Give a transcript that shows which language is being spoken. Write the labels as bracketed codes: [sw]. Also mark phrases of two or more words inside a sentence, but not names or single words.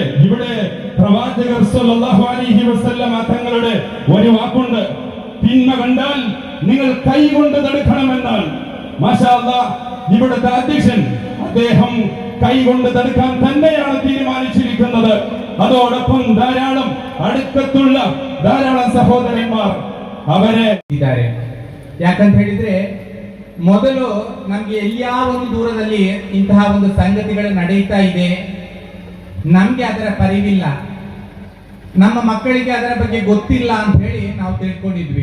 [ml] ഇവിടെ പ്രവാചകർ [ar] صلى الله عليه وسلم [ml] തങ്ങളുടെ ഒരു വാക്കുണ്ട്, തിന്മ കണ്ടാൽ നിങ്ങൾ കൈകൊണ്ട് തടുക്കണമെന്നാൽ. [ar] ما شاء الله, [ml] ഇവിടുത്തെ അധ്യക്ഷൻ അദ്ദേഹം കൈകൊണ്ട് തടുക്കാൻ തന്നെയാണ് തീരുമാനിച്ചിരിക്കുന്നത്. അതോടൊപ്പം ധാരാളം അടക്കത്തുള്ള ധാരാളം സഹോദരന്മാർ [kn] ಅವರೇ ಇದ್ದಾರೆ. ಯಾಕಂತ ಹೇಳಿದ್ರೆ ಮೊದಲು ನಮ್ಗೆ ಎಲ್ಲಿಯಾ ಒಂದು ದೂರದಲ್ಲಿ ಇಂತಹ ಒಂದು ಸಂಗತಿಗಳು ನಡೆಯುತ್ತಾ ಇದೆ, ನಮ್ಗೆ ಅದರ ಪರಿವಿಲ್ಲ, ನಮ್ಮ ಮಕ್ಕಳಿಗೆ ಅದರ ಬಗ್ಗೆ ಗೊತ್ತಿಲ್ಲ ಅಂತ ಹೇಳಿ ನಾವು ತಿಳ್ಕೊಂಡಿದ್ವಿ.